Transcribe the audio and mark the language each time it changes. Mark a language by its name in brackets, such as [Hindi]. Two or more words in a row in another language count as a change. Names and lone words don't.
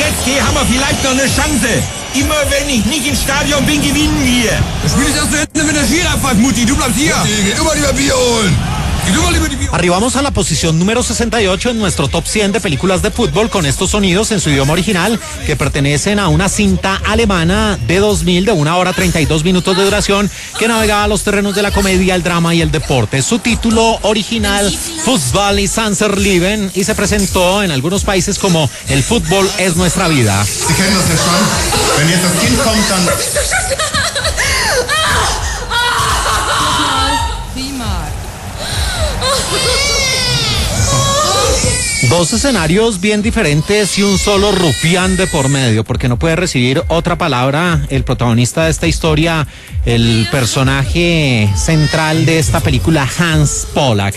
[German] PSG haben wir vielleicht noch eine Chance. Immer wenn ich nicht im Stadion bin, gewinnen wir. Das Spiel ist erst zu Ende, wenn der Schiri abpfeift, Mutti. Du bleibst hier. Mutti, geh du mal lieber Bier holen. [Spanish] Arribamos a la posición número 68 en nuestro top 100 de películas de fútbol con estos sonidos en su idioma original que pertenecen a una cinta alemana de 2000 de 1 hora 32 minutos de duración que navegaba a los terrenos de la comedia, el drama y el deporte. Su título original, [German] Fußball ist unser Leben, [Spanish] y se presentó en algunos países como El fútbol es nuestra vida. [German] Sie kennen das ja schon. Wenn jetzt das Kind kommt, dann... [Spanish] Dos escenarios bien diferentes y un solo rufián de por medio, porque no puede recibir otra palabra el protagonista de esta historia, el personaje central de esta película, Hans Pollack.